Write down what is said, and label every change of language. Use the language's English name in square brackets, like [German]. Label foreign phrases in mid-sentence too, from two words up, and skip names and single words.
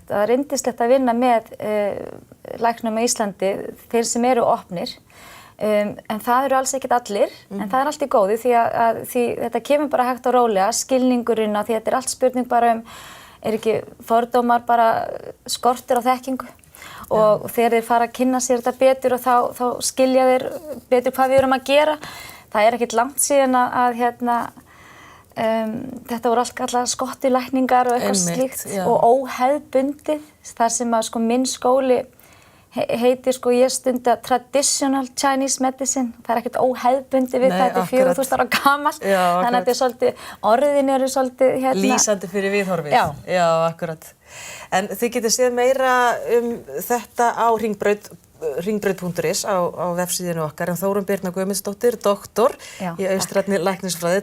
[Icelandic] Það er yndislegt að vinna með læknum á Íslandi, þeir sem eru opnir, en það eru alls ekkert allir, en það er allt í góðu því þetta kemur bara hægt og rólega, skilningurinn á því þetta er allt spurning bara er ekki fordómar bara skortur á þekkingu og þegar þeir fara að kynna sér þetta betur og þá skilja þeir betur hvað við erum að gera. Það er ekkert langt síðan að þetta voru alltaf skottulækningar og eitthvað slíkt og óhefðbundið, þar sem að sko minn skóli heitir sko ég stunda [English] traditional Chinese medicine, [Icelandic] það er ekkert óhefðbundið við þetta, 4000 ára gamalt, þannig að þetta er svolítið, orðin eru svolítið lýsandi fyrir viðhorfið. Já, akkurat. En þið getið séð meira þetta á hringbraut.is á vefsíðinu okkar, en Þórunn Birna Guðmundsdóttir, doktor í austrænni læknisfræði.